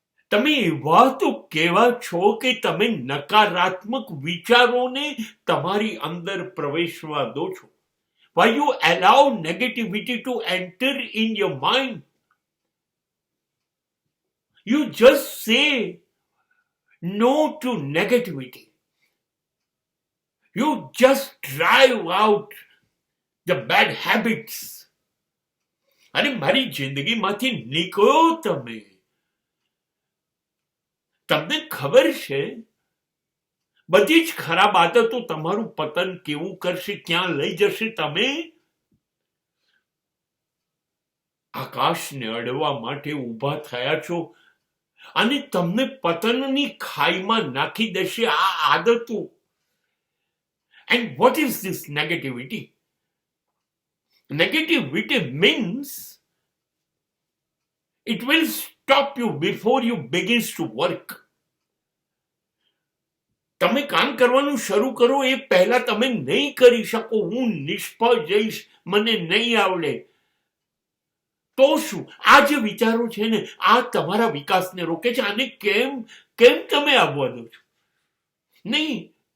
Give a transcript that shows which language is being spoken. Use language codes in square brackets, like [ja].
[gu] તમે એવા તો કેવા છો કે તમે નકારાત્મક વિચારોને તમારી અંદર પ્રવેશવા દો છો? [en] Why you allow negativity to enter in your mind? You just say no to negativity. You just drive out the bad habits. [gu] અને મારી જિંદગીમાંથી નીકળો તમે. તમને ખબર છે બધી જ ખરાબ આદતો તમારું પતન કેવું કરશે, ક્યાં લઈ જશે? તમે આકાશને અડવા માટે ઊભા થયા છો અને તમને પતનની ખાઈમાં નાખી દેશે આ આદતો. [en] And what is this negativity? Negativity means it will stop you before you begins to work. [gu] તમે કામ કરવાનું શરૂ કરો એ પહેલા તમે નહીં કરી શકો. હું નિષ્ફળ જઈશ, મને નહીં આવડે. તો શું? આ જે વિચારો છે ને, આ તમારા વિકાસને રોકે છે. આને કેમ તમે આવવા દો છો? નહીં.